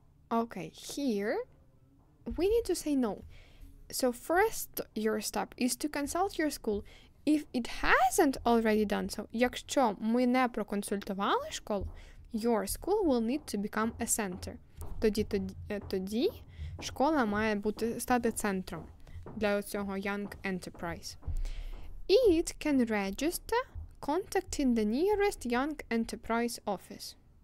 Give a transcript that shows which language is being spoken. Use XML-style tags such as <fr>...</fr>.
<en>Okay, here we need to say no. So first your step is to consult your school. If it hasn't already done so,</en> <uk>якщо ми не проконсультували школу,</uk> <en>your school will need to become a center.</en> <uk>Тоді школа має стати центром для цього young enterprise.</uk> <en>It can register contacting the nearest young enterprise office.</en>